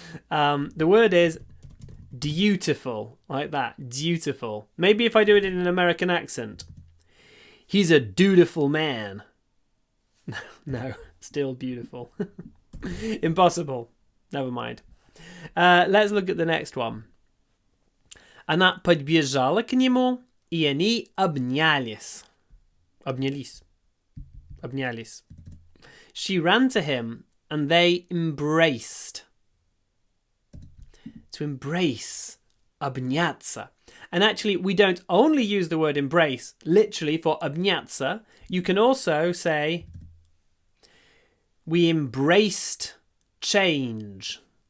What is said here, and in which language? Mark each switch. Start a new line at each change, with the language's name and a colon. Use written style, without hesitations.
English: The word is dutiful. Like that. Dutiful. Maybe if I do it in an American accent. He's a dutiful man. No, Still beautiful. Impossible. Never mind. Let's look at the next one.
Russian: Она подбежала к нему, и они обнялись. Обнялись. Обнялись.
English: She ran to him, and they embraced. To embrace.
Russian: Обняться.
English: And actually, we don't only use the word embrace literally for
Russian: обняться.
English: You can also say, we embraced change.